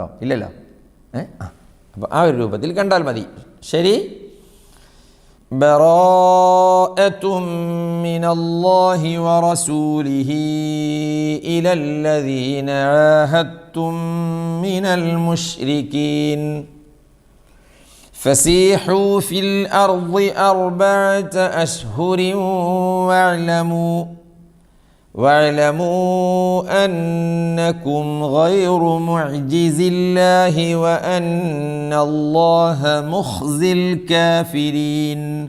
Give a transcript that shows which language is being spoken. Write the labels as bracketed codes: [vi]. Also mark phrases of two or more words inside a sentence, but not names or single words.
[ml] ഇല്ലല്ലോ. അപ്പോൾ ആ ഒരു രൂപത്തിൽ കണ്ടാൽ മതി. ശരി. [ar] براءة من الله ورسوله إلى الذين عاهدتم من المشركين فسيحوا في الأرض 4 أشهر واعلموا أنكم غير معجز الله وأن الله مخزي الكافرين